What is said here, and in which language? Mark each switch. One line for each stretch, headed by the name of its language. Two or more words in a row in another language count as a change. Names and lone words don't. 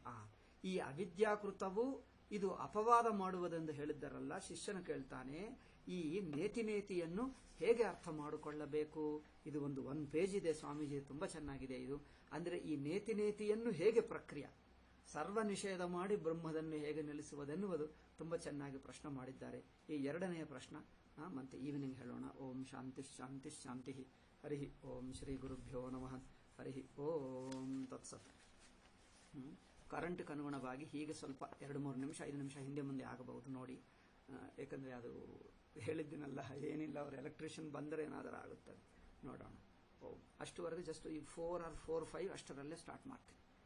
Kannada: ಈ ಅವಿದ್ಯಾಕೃತವು ಇದು ಅಪವಾದ ಮಾಡುವುದೆಂದು ಹೇಳಿದ್ದರಲ್ಲ, ಶಿಷ್ಯನು ಕೇಳ್ತಾನೆ, ಈ ನೇತಿನೇತಿಯನ್ನು ಹೇಗೆ ಅರ್ಥ ಮಾಡಿಕೊಳ್ಳಬೇಕು? ಇದು ಒಂದು 1 ಪೇಜ್ ಇದೆ ಸ್ವಾಮೀಜಿ, ತುಂಬಾ ಚೆನ್ನಾಗಿದೆ ಇದು. ಅಂದ್ರೆ ಈ ನೇತಿನೇತಿಯನ್ನು ಹೇಗೆ ಪ್ರಕ್ರಿಯೆ, ಸರ್ವ ನಿಷೇಧ ಮಾಡಿ ಬ್ರಹ್ಮದನ್ನು ಹೇಗೆ ನಿಲ್ಲಿಸುವುದೆನ್ನುವುದು ತುಂಬಾ ಚೆನ್ನಾಗಿ ಪ್ರಶ್ನೆ ಮಾಡಿದ್ದಾರೆ. ಈ ಎರಡನೆಯ ಪ್ರಶ್ನೆ ಮತ್ತೆ ಈವ್ನಿಂಗ್ ಹೇಳೋಣ.
Sanskrit: ಓಂ ಶಾಂತಿ ಶಾಂತಿ ಶಾಂತಿ. ಹರಿ ಓಂ ಶ್ರೀ ಗುರುಭ್ಯೋ ನಮಃ. ಹರಿ ಓಂ ತತ್ಸತ್.
Kannada: ಕರೆಂಟ್ಗೆ ಅನುಗುಣವಾಗಿ ಹೀಗೆ ಸ್ವಲ್ಪ 2-3 ನಿಮಿಷ 5 ನಿಮಿಷ ಹಿಂದೆ ಮುಂದೆ ಆಗಬಹುದು ನೋಡಿ. ಯಾಕಂದ್ರೆ ಅದು ಹೇಳಿದ್ದೀನಲ್ಲ, ಏನಿಲ್ಲ, ಅವರು ಎಲೆಕ್ಟ್ರಿಷಿಯನ್ ಬಂದರೆ ಏನಾದರೂ ಆಗುತ್ತದೆ, ನೋಡೋಣ. ಓಂ ಅಷ್ಟುವರೆಗೆ ಜಸ್ಟ್ ಈ 4 or 4-5 ಅಷ್ಟರಲ್ಲೇ ಸ್ಟಾರ್ಟ್ ಮಾಡ್ತೀನಿ.